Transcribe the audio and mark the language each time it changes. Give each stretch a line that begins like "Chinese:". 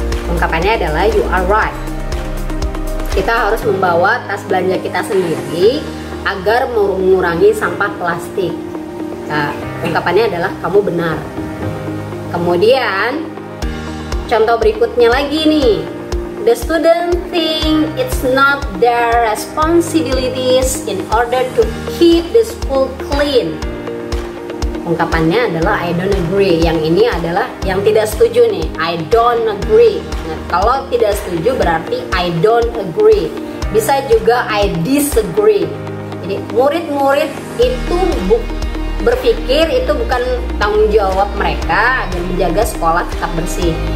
Indonesian: Ungkapannya adalah
English: you are right.
Indonesian: Kita harus membawa tas belanja kita sendiri agar mengurangi sampah plastik. Nah, ungkapannya adalah kamu benar. Kemudian contoh berikutnya lagi nih.
English: The student think it's not their responsibilities in order to keep the school clean.
Indonesian: Ungkapannya adalah
English: I don't agree.
Indonesian: Yang ini adalah yang tidak setuju nih.
English: I don't agree.
Indonesian: Nah, kalau tidak setuju berarti
English: I don't agree.
Indonesian: Bisa juga
English: I disagree.
Indonesian: Jadi murid-murid itu berpikir itu bukan tanggung jawab mereka agar menjaga sekolah tetap bersih.